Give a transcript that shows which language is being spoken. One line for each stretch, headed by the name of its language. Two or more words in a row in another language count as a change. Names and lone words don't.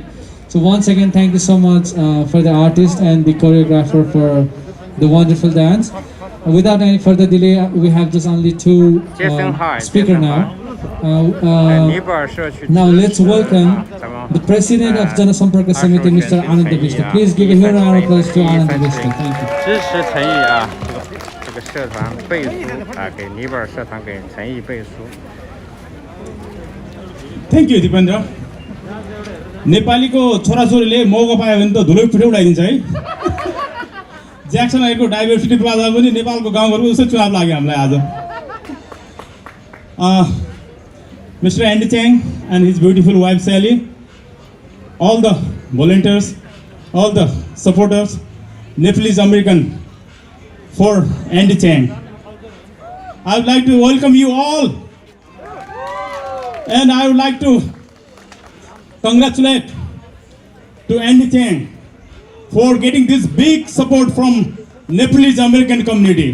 English: So once again, thank you so much for the artist and the choreographer for the wonderful dance. Without any further delay, we have just only two speakers now. Now let's welcome the President of Janasamparka Samiti, Mr. Anand Vishnu. Please give a huge round of applause to Anand Vishnu. Thank you.
Chinese: 支持陈毅啊，这个社团背书啊，给尼泊尔社团给陈毅背书。
English: Thank you
Nepali: दिपेन्द्र नेपालीको छोराछोरीले मौका पायो भने त धुलो पिठो उडाइदिन्छ है ज्याक्सन आएको डाइभर्सिटी प्लाजा पनि नेपालको गाउँघरको जस्तो चुनाव लाग्यो हामीलाई आज Mr.
English: Andy Chang and his beautiful wife Sally, all the volunteers, all the supporters, Nepalese American for Andy Chang. I would like to welcome you all. And I would like to congratulate to Andy Chang for getting this big support from Nepalese American community.